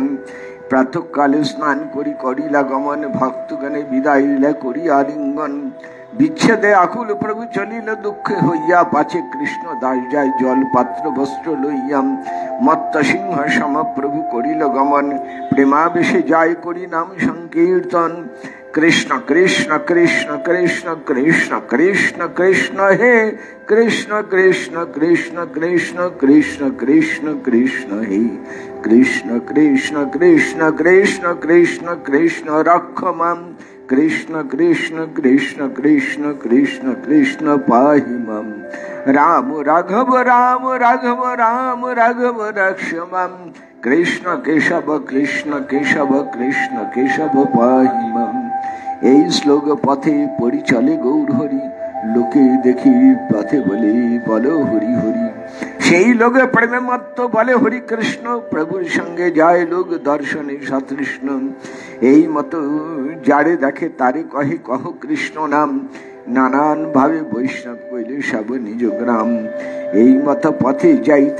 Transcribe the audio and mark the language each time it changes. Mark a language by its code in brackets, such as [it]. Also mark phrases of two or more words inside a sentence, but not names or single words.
[bn] প্রাতঃকালে স্নান করি করিলা গমন, ভক্তগণে বিদায়িলা করি আলিঙ্গন। বিচ্ছেদে আকুল প্রভু চলিল দুঃখে হইয়া, পাছে কৃষ্ণ দাস যায় জল পাত্র বস্ত্র লইয়াম। মত্ত সিংহ সম প্রভু করিল গমন, প্রেমাবেশে যায় করি নাম সংকীর্তন। [sa] कृष्ण कृष्ण कृष्ण कृष्ण कृष्ण कृष्ण कृष्ण हे कृष्ण कृष्ण कृष्ण कृष्ण कृष्ण कृष्ण कृष्ण हे कृष्ण कृष्ण कृष्ण कृष्ण कृष्ण कृष्ण रक्ष मां कृष्ण कृष्ण कृष्ण कृष्ण कृष्ण कृष्ण पाहि मां राम राघव राम राघव राम राघव रक्ष मां कृष्ण केशव कृष्ण केशव कृष्ण केशव पाहि मां। [bn] এই শ্লোক পথে পড়ি চলে গৌর হরি লোকে দেখি পথে বলে বলো হরি হরি সেই লোকে প্রেমে মত্ত বলে হরি কৃষ্ণ প্রভুর সঙ্গে যায় লোক দর্শনে সতৃষ্ণ এই মতো যারে দেখে তারে কহে কহ কৃষ্ণ নাম নানান ভাবে বৈষ্ণব কইলে সব নিজ গ্রাম এই মত পথে যাইতে